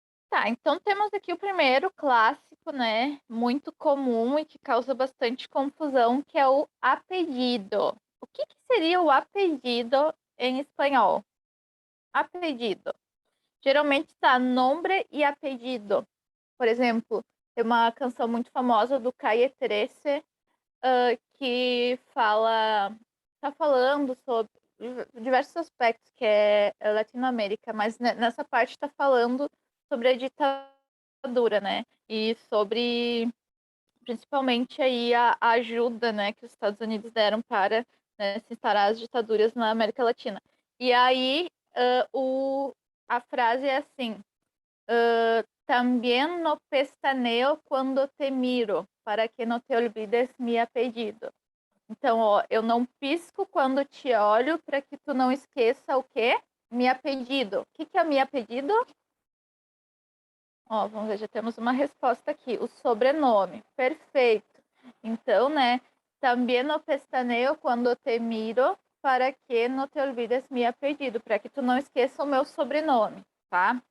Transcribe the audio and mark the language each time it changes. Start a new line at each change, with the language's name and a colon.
Portuguese: Tá, então temos aqui o primeiro clássico, né, muito comum e que causa bastante confusão, que é o apelido. O que seria o apelido em espanhol? Apelido. Geralmente está nombre e apelido. Por exemplo, tem uma canção muito famosa do Calle 13, que está falando sobre diversos aspectos que é Latinoamérica, mas nessa parte está falando sobre a ditadura, né? E sobre principalmente aí a ajuda, né, que os Estados Unidos deram para, né, se instaurar as ditaduras na América Latina. E aí a frase é assim:
Spanish: también no pestaneo cuando te miro, para que no te olvides mi apellido.
Portuguese: Então, ó, eu não pisco quando te olho para que tu não esqueça o quê?
Spanish: Mi apellido.
Portuguese: O que é mi apellido? Ó, vamos ver, já temos uma resposta aqui. O sobrenome. Perfeito. Então, né?
Spanish: También no pestaneo quando te miro para que no te olvides mi apellido,
Portuguese: para que tu não esqueça o meu sobrenome, tá?